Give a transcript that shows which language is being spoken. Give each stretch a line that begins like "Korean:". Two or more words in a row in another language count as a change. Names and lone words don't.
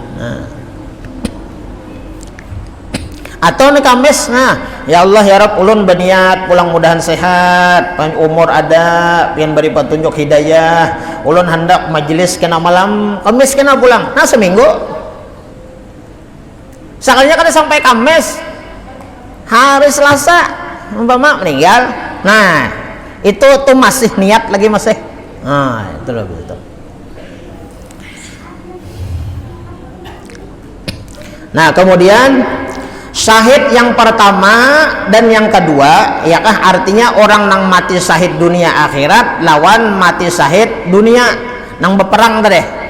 Banjar: Atau nih Kamis,
Arabic: يا الله يا رب
Banjar: ulun berniat pulang mudahan sehat, panjang umur ada, pian beri petunjuk hidayah, ulun hendak majelis kena malam Kamis kena pulang, seminggu. Sekalinya kan sampai Kamis, hari Selasa umpama meninggal, itu tuh masih niat lagi masih, itu loh begitu. Kemudian syahid yang pertama dan yang kedua, ya kah artinya orang nang mati syahid dunia akhirat lawan mati syahid dunia nang berperang tadi.